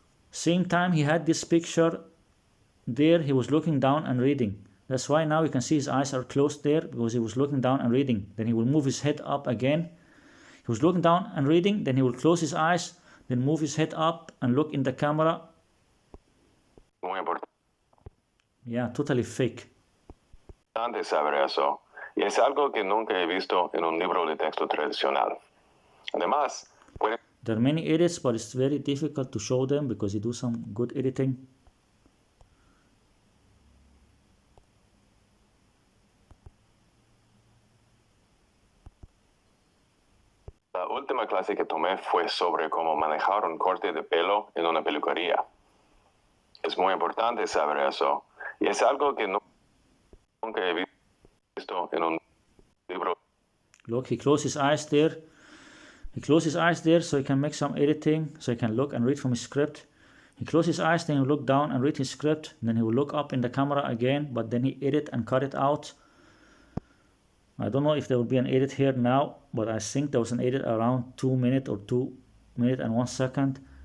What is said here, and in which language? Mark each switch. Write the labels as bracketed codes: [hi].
[en] Same time he had this picture there, he was looking down and reading. That's why now you can see his eyes are closed there, because he was looking down and reading. Then he will move his head up again. He was looking down and reading, then he will close his eyes, then move his head up and look in the camera. Yeah, totally fake. [es] Saber eso, y es algo que nunca he visto en un libro de texto tradicional. Además, [en] there are many edits, but it's very difficult to show them because you do some good editing. [es] La última clase que tomé fue sobre cómo manejar un corte de pelo en una peluquería. Es muy importante saber eso, y es algo que nunca he visto en un libro. [en] Look, he closed his eyes there. He closed his eyes there so he can make some editing, so he can look and read from his script. He closed his eyes, then he will look down and read his script, then he will look up in the camera again, but then he edit and cut it out. I don't know if there will be an edit here now, but I think there was an edit around 2 minutes or 2 minutes and 1 second.